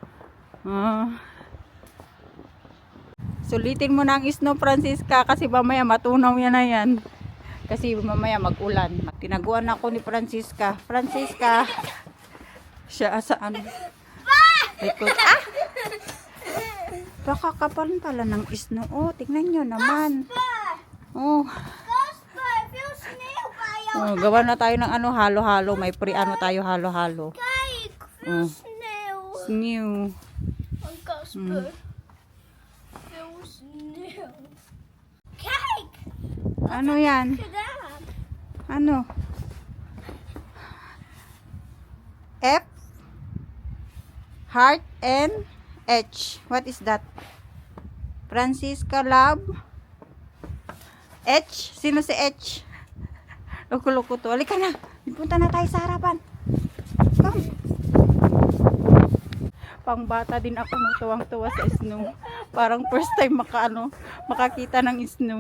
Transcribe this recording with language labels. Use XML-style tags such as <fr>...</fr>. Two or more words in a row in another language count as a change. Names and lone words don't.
<tl>Sulitin mo na ang snow Francisca kasi mamaya matunaw yan na yan. Kasi mamaya mag-ulan. Tinaguan ako ni Francisca. Francisca. Siya sa ano? Likod. Baka kapal pala ng snow. Oh, tignan nyo naman. Oh.</tl> <nl>Kasper, veel sneeuw bij jou.</nl> <tl>Oh, gawa na tayo ng ano, halo-halo. May pre-ano tayo, halo-halo.</tl> <nl>Kijk, veel sneeuw. Snew. Van Kasper. Veel sneeuw. Kijk,</nl> <tl>Ano yan?</tl> <nl>gedaan.</nl> <tl>Ano? F?</tl> <en>Heart and H. What is that? Francisca Love? H?</en> <tl>Sino si H? Loko-loko to. Halika na. Punta na tayo sa harapan.</tl> <en>Come.</en> <tl>Pang bata din ako, no, tuwang-tuwa sa snow. Parang</tl> <en>first time</en> <tl>makakita ng snow.</tl>